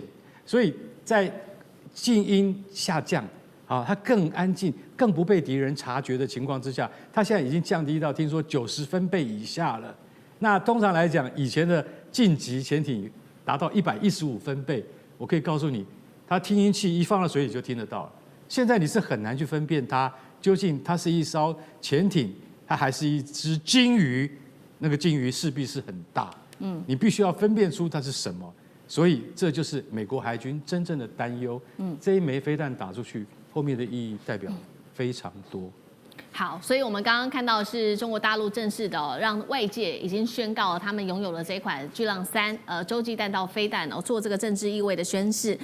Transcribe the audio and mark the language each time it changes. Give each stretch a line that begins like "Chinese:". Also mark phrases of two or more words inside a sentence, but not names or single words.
Chinese: 所以在靜音下降，啊，它更安靜、更不被敌人察覺的情況之下，它現在已經降低到聽說90分貝以下了。那通常來講，以前的晉級潛艇達到115分貝，我可以告訴你。它聽音器一放到水裡就聽得到了。現在你是很难去分辨它究竟它是一艘潛艇，它還是一隻鯨魚。那個鯨魚勢必是很大，你必須要分辨出它是什麼。所以這就是美國海軍真正的擔憂。這一枚飛彈打出去，後面的意義代表非常多。好，所以我們剛剛看到的是中國大陸正式的讓外界已經宣告了他們擁有了這款巨浪3洲際彈道飛彈做這個政治意味的宣示。